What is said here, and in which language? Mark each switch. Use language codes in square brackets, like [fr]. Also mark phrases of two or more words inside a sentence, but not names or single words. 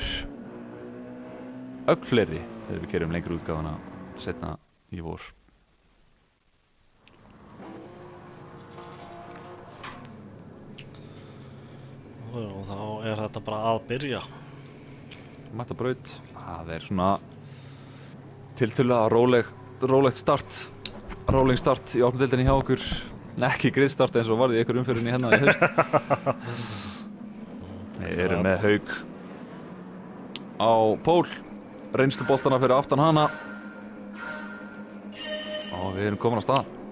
[is] Ögn fleiri þegar við kerum lengri útgáfuna seinna í vor. Og þá er þetta bara að byrja. Mætt á braut, það er svona tiltölulega rólegt start. [en] Rolling start [is] í opnudeildinni hjá okkur. Ekki gridstart eins og varði í einhver umferðinni hérna í haust. Við erum með Hauk á pól, reynsluboltana fyrir aftan hana og við erum komin á stað.